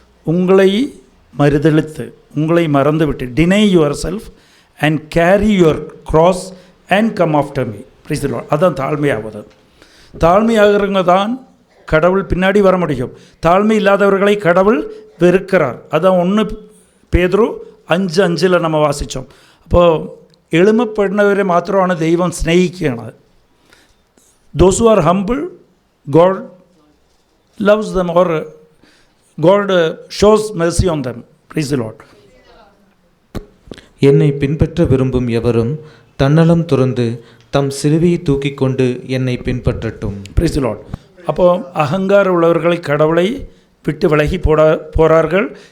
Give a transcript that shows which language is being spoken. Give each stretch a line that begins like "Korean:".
Tamil: உங்களை மறுதலித்து, உங்களை மறந்துவிட்டு,
English: Deny yourself and carry your cross and come after me. Praise the Lord.
Tamil: அதான் தாழ்மையாவது. தாழ்மையாகிறவங்க தான் கடவுள் பின்னாடி வர முடியும். தாழ்மை இல்லாதவர்களை கடவுள் வெறுக்கிறார். அதான் 1 பேதுரு 5:5 நம்ம வாசித்தோம். அப்போது எளிமைப்படுனவரை மாத்திரமான தெய்வம் ஸ்நேகிக்கணும்.
English: Those who are humble, God loves them, or God shows mercy on them. Praise the Lord.
Tamil: என்னை பின்பற்ற விரும்பும் எவரும் தன்னலம் துறந்து தம் சிலுவையை தூக்கி கொண்டு என்னை பின்பற்றட்டும்.
English: Praise the Lord.
Tamil: அப்போது அகங்கார உள்ளவர்களை கடவுளை விட்டு விலகி போகிறார்கள்.